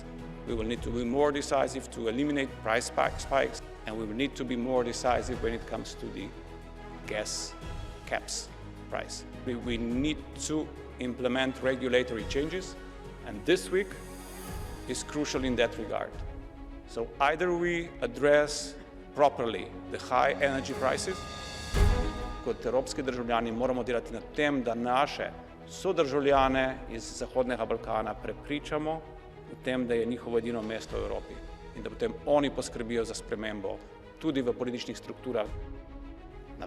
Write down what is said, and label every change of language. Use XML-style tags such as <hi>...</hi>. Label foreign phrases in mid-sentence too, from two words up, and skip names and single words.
<en>We will need to be more decisive to eliminate price spikes, and we will need to be more decisive when it comes to the gas caps price. We need to implement regulatory changes, and this week is crucial in that regard. So either we address properly the high energy prices.</en> <sl>Kot evropski državljani moramo delati na tem, da naše sodržavljane iz Zahodnega Balkana prepričamo v tem, da je njihovo edino mesto v Evropi in da potem oni poskrbijo za spremembo tudi v političnih strukturah.</sl>